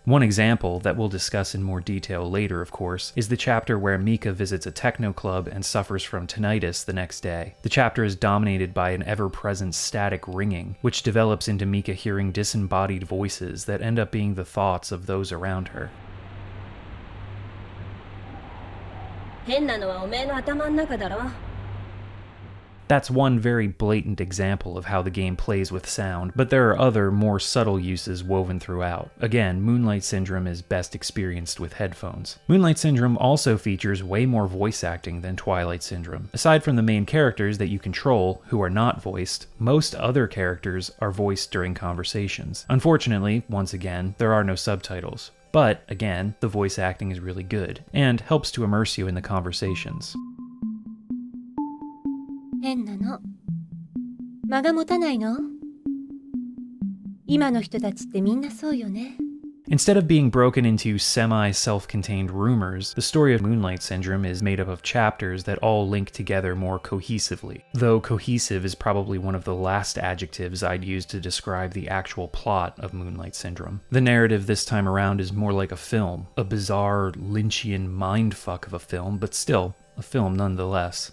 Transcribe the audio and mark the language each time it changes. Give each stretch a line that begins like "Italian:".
English: One example, that we'll discuss in more detail later, of course, is the chapter where Mika visits a techno club and suffers from tinnitus the next day. The chapter is dominated by an ever-present static ringing, which develops into Mika hearing disembodied voices that end up being the thoughts of those around her.
Japanese: 変なのはおめえの頭の中だろ。
English: That's one very blatant example of how the game plays with sound, but there are other, more subtle uses woven throughout. Again, Moonlight Syndrome is best experienced with headphones. Moonlight Syndrome also features way more voice acting than Twilight Syndrome. Aside from the main characters that you control, who are not voiced, most other characters are voiced during conversations. Unfortunately, once again, there are no subtitles. But, again, the voice acting is really good, and helps to immerse you in the conversations.
Japanese: 変なの。間が持たないの？今の人たちってみんなそうよね。
English: Instead of being broken into semi-self-contained rumors, the story of Moonlight Syndrome is made up of chapters that all link together more cohesively. Though cohesive is probably one of the last adjectives I'd use to describe the actual plot of Moonlight Syndrome. The narrative this time around is more like a film, a bizarre Lynchian mindfuck of a film, but still, a film nonetheless.